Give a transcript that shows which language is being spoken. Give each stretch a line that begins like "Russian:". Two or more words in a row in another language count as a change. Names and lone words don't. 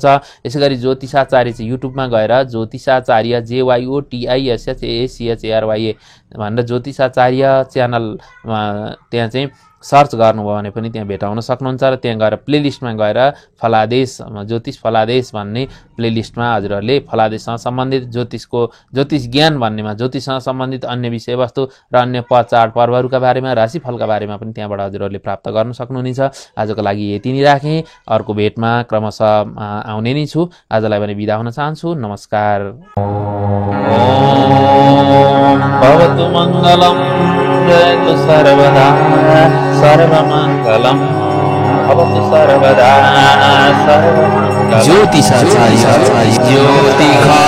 Nepali: यसै गरी ज्योतिषाचार्य चाहिँ युट्युबमा गएर ज्योतिषाचार्य JYOTISHACHARYA भनेर ज्योतिषाचार्य च्यानलमा त्यहाँ चाहिँ सर्च गर्नुभयो भने पनि त्यहाँ भेटाउन सक्नुहुन्छ र त्यहाँ गएर प्लेलिस्टमा गएर फलादेश ज्योतिष फलादेश भन्ने प्लेलिस्टमा हजुरहरूले फलादेशसँग सम्बन्धित ज्योतिष ज्ञान भन्नेमा ज्योतिषसँग सम्बन्धित अन्य विषयवस्तु र अन्य चाड पर्वहरूका बारेमा, राशिफलका बारेमा पनि त्यहाँबाट हजुरहरूले प्राप्त गर्न सक्नुहुनेछ। आजको लागि यति नै राखेँ। अर्को भेटमा क्रमशः आउने नै छु। आजलाई भने बिदा हुन चाहन्छु। नमस्कार।
Sanskrit: भवतु मङ्गलम् जयतु सर्वदा सर्वमङ्गलम् भवतु सर्वदा सर्वमङ्गलम्।
Nepali: ज्योतिषाचार्य ज्योति